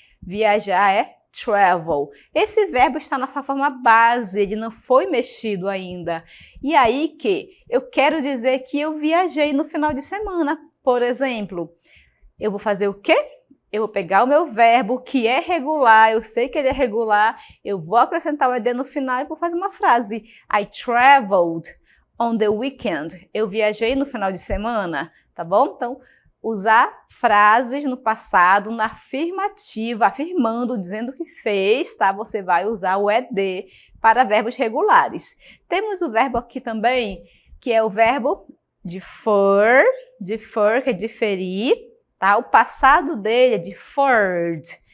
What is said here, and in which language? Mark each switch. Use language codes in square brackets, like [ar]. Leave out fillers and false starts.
[pt] Viajar é travel. Esse verbo está na sua forma base, ele não foi mexido ainda. E aí que eu quero dizer que eu viajei no final de semana. Por exemplo, eu vou fazer o quê? Eu vou pegar o meu verbo, que é regular, eu sei que ele é regular, eu vou acrescentar o ED no final e vou fazer uma frase. [en] I traveled on the weekend. [pt] Eu viajei no final de semana, tá bom? Então, usar frases no passado, na afirmativa, afirmando, dizendo que fez, tá? Você vai usar o ED para verbos regulares. Temos o verbo aqui também, que é o verbo defer, que é diferir, tá? O passado dele é deferred.